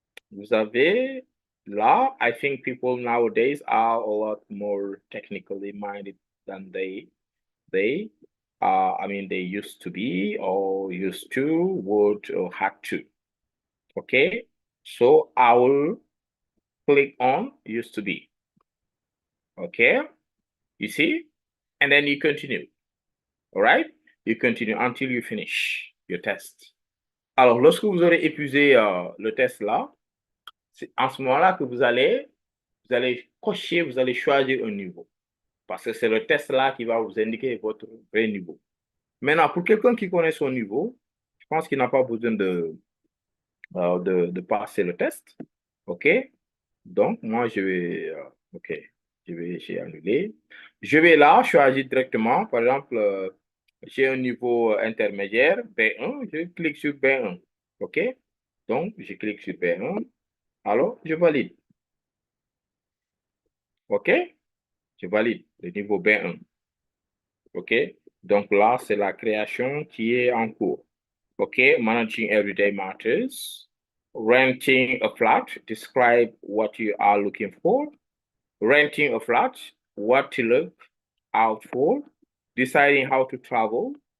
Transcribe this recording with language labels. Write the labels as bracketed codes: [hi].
[fr] Vous avez là, [en] I think people nowadays are a lot more technically minded than they used to be or used to, would, or had to. Okay, so I will click on used to be. Okay, you see, and then you continue. All right, you continue until you finish your test. [fr] Alors, lorsque vous aurez épuisé le test là, c'est en ce moment-là que vous allez cocher, vous allez choisir un niveau. Parce que c'est le test là qui va vous indiquer votre vrai niveau. Maintenant, pour quelqu'un qui connaît son niveau, je pense qu'il n'a pas besoin de passer le test. OK? Donc, moi, OK, j'ai annulé. Je vais là choisir directement. Par exemple, j'ai un niveau intermédiaire, B1. Je clique sur B1. OK? Donc, je clique sur B1. Alors, je valide. OK? Je valide le niveau B1. OK? Donc là, c'est la création qui est en cours. [en] OK? Managing everyday matters. Renting a flat. Describe what you are looking for. Renting a flat. What to look out for. Deciding how to travel.